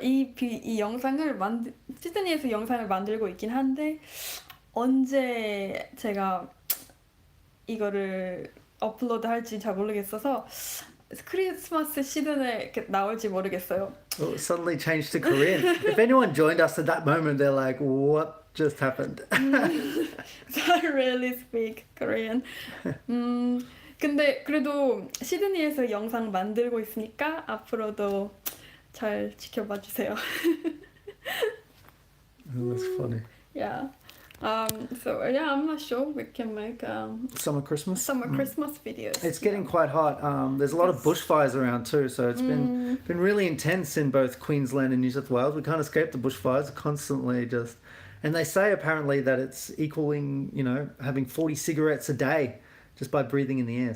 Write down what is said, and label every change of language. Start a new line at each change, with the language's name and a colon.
Korean: 이 영상을 시드니에서 영상을 만들고 있긴 한데 언제 제가 이거를 업로드 할지 잘 모르겠어서 크리스마스 시즌에 이렇게 나올지 모르겠어요.
English: Well, it suddenly changed to Korean. If anyone joined us at that moment, they're like, what just happened? I rarely speak Korean.
Korean: 근데 그래도 시드니에서 영상 만들고 있으니까 앞으로도 잘 지켜봐 주세요.
English: Oh, that's funny. Yeah. So yeah, I'm not sure we can make Summer Christmas. summer Christmas videos. It's getting quite hot. There's a lot of bushfires around too, so it's been really intense in both Queensland and New South Wales. We can't escape the bushfires, constantly just, and they say apparently that it's equaling, you know, having 40 cigarettes a day just by breathing in the air.